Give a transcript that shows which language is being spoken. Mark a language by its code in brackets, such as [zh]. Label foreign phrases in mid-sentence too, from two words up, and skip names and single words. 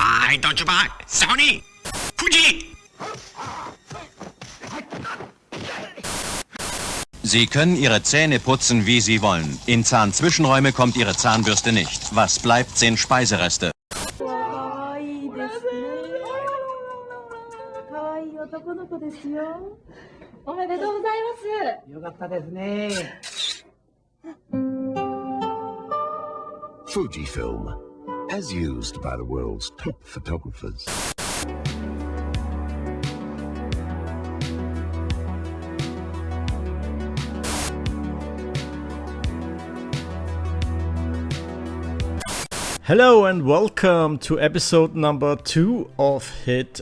[en] Why don't you buy Sony? Fuji! [de] Sie können Ihre Zähne putzen, wie Sie wollen. In Zahnzwischenräume kommt Ihre Zahnbürste nicht. Was bleibt, sind Speisereste. [ja] 可愛いですね。可愛い男の子ですよ。おめでとうございます。よかったですね。 [en] Fujifilm, as used by the world's top photographers. Hello and welcome to episode number 2 of Hit